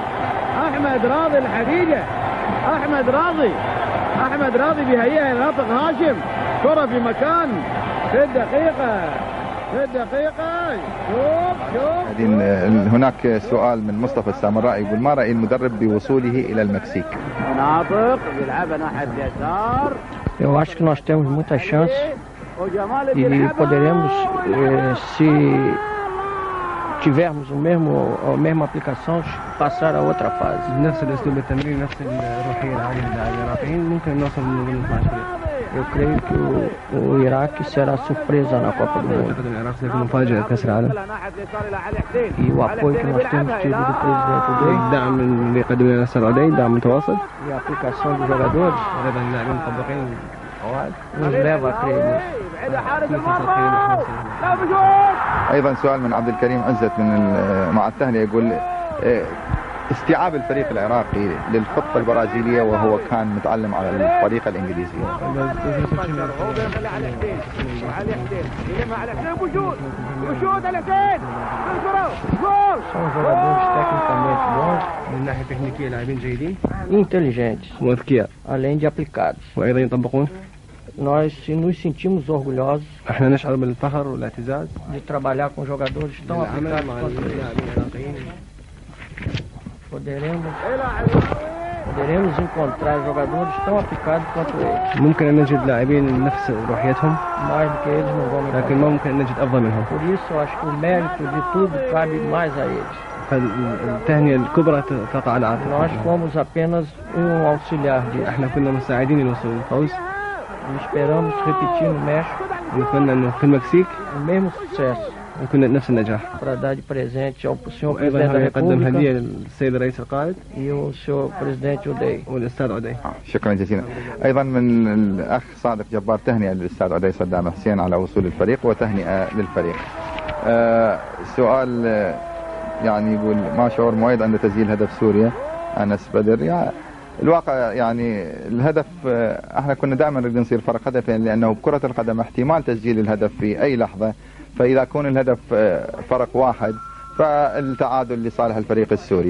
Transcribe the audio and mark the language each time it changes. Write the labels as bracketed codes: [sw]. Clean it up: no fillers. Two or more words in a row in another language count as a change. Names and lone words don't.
[ar] احمد راضي الحقيقه، احمد راضي بيهيئها ناطق هاشم، كرة في مكان في الدقيقة في الدقيقة. شوف هناك سؤال من مصطفى السامراء يقول ما رأي المدرب بوصوله إلى المكسيك؟ ناطق بيلعبها ناحية اليسار. [pt] Eu acho que nós temos muita chance e poderemos, se tivermos a mesma aplicação, passar a outra fase. [ar] نفس الأسلوب التمرين نفس الروحية العالية للاعبين العراقيين ممكن نوصل للمربع الفريق. [pt] Eu creio que o Iraque será surpresa na Copa do Mundo. [ar] العراق سيكون مفاجأة كأس العالم. [pt] E o apoio que nós temos tido do presidente Udey. [ar] الدعم اللي قدم لنا الأستاذ عدي دعم متواصل. [pt] E a aplicação dos jogadores. [ar] وأيضا اللاعبين المطبقين [pt] nos leva a crer nisso. [ar] أيضا سؤال من عبد الكريم عزت مع التهنئة يقول استيعاب الفريق العراقي للخطة البرازيلية وهو كان متعلم على الطريقة الإنجليزية. [pt] São jogadores tecnicamente bons, [ar] من ناحية تكنيكية لاعبين جيدين [pt] inteligentes, [ar] وأذكياء [pt] além de aplicados. [ar] وأيضا يطبقون. [pt] Nós nos sentimos orgulhosos [ar] احنا نشعر بالفخر والاعتزاز [pt] de trabalhar com jogadores tão aplicados quanto eles. Poderemos encontrar jogadores tão aplicados quanto eles. [ar] ممكن أن نجد لاعبين نفس روحيتهم [pt] Mais do que eles não vamos [ar] لكن ما ممكن أن نجد أفضل منهم. [pt] Por isso eu acho que o mérito de tudo cabe mais a eles. [ar] فالتهنئة الكبرى تقع على عاتق. [pt] Nós fomos apenas auxiliar disso. [ar] احنا كنا مساعدين لوصول الفوز. [pt] Esperamos repetir no México [ar] ونتمنى انه في المكسيك [pt] o mesmo sucesso [ar] يكون نفس النجاح. [pt] para dar de presente ao senhor presidente [ar] وايضا [pt] da [ar] يقدم [pt] República [ar] هدية للسيد الرئيس القائد [pt] e o senhor presidente Udey. [ar] والاستاذ عدي. شكرا جزيلا. ايضا من الاخ صادق جبار تهنئة للاستاذ عدي صدام حسين على وصول الفريق وتهنئة للفريق. سؤال يعني يقول ما شعور مؤيد عند تسجيل هدف سوريا انس بدر؟ يعني الواقع يعني الهدف احنا كنا دائما نريد نصير فرق هدفين لانه بكرة القدم احتمال تسجيل الهدف في اي لحظة، فاذا كون الهدف فرق واحد فالتعادل لصالح الفريق السوري.